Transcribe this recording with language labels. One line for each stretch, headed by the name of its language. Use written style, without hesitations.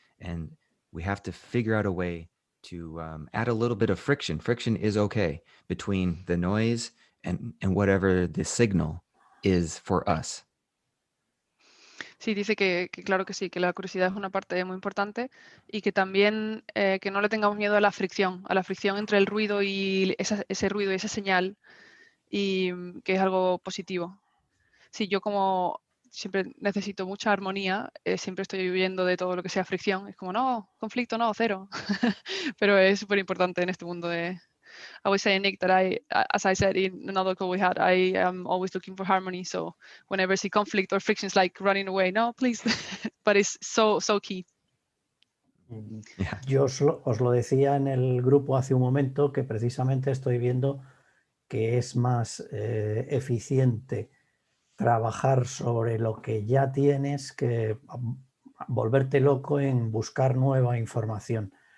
English: And we have to figure out a way to add a little bit of friction. Friction is okay between the noise and whatever the signal is for us.
Spanish: Sí, dice que claro que sí, que la curiosidad es una parte muy importante y que también que no le tengamos miedo a la fricción entre el ruido y ese ruido y esa señal, y que es algo positivo. Sí, yo como siempre necesito mucha armonía, siempre estoy huyendo de todo lo que sea fricción. Es como, no, conflicto, no, cero. Pero es súper importante en este mundo de...
English: I was saying, Nick, that as I said in another call we had, I am always looking for harmony. So whenever I see conflict or friction, it's like running away. No, please. But it's so key. Yeah.
Spanish: Yo os lo decía en el grupo hace un momento, que precisamente estoy viendo que es más eficiente trabajar sobre lo que ya tienes que volverte loco en buscar nueva información.